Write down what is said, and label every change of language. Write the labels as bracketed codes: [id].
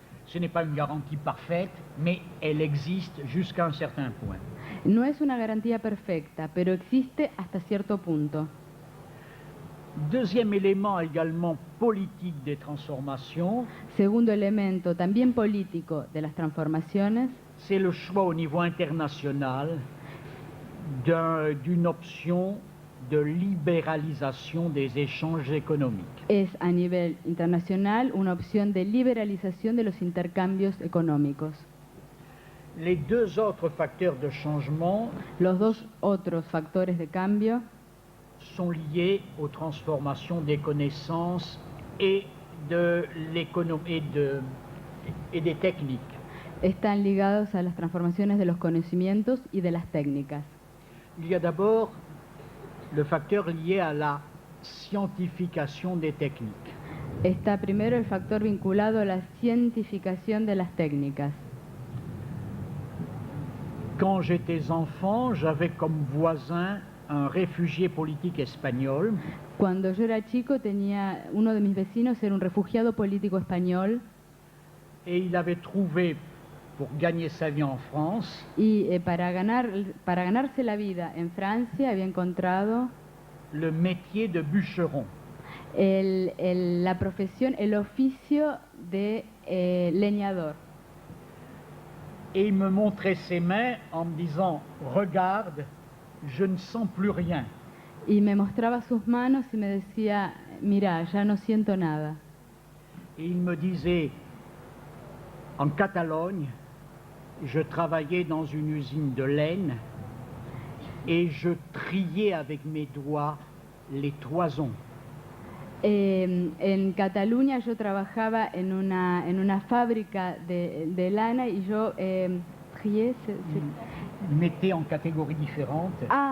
[fr] Ce n'est pas une garantie parfaite, mais elle existe jusqu'à un certain point. [es] No es una garantía perfecta, pero existe hasta cierto punto. [fr] Deuxième élément également politique des transformations, [es] Segundo elemento, también político de las transformaciones, [fr] c'est le choix au niveau international d'une option de libéralisation des échanges économiques. [es] es a nivel internacional una opción de liberalización de los intercambios económicos. [fr] Les deux autres facteurs de changement [es] Los dos otros factores de cambio [fr] sont liés aux transformations des connaissances et de l'économie et des techniques. [es] están ligados a las transformaciones de los conocimientos y de las técnicas. [fr] Il y a d'abord le facteur lié à la scientification des techniques. [es] Está primero el factor vinculado a la cientificación de las técnicas. [fr] Quand j'étais enfant, j'avais comme voisin un réfugié politique espagnol [es] Cuando yo era chico, uno de mis vecinos era un refugiado político español [fr] et il avait trouvé, pour gagner sa vie en France, [es] y para ganarse la vida en Francia había encontrado [fr] le métier de bûcheron. [es] la profesión, el oficio de leñador. [fr] Et il me montrait ses mains en me disant « Regarde, je ne sens plus rien ». [es] Y me mostraba sus manos y me decía, mira, ya no siento nada. [fr] Et il me disait, en Catalogne, je travaillais dans une usine de laine et je triais avec mes doigts les toisons. [es] En Cataluña yo trabajaba en una fábrica de lana y yo trié, [fr] Mettais en catégories différentes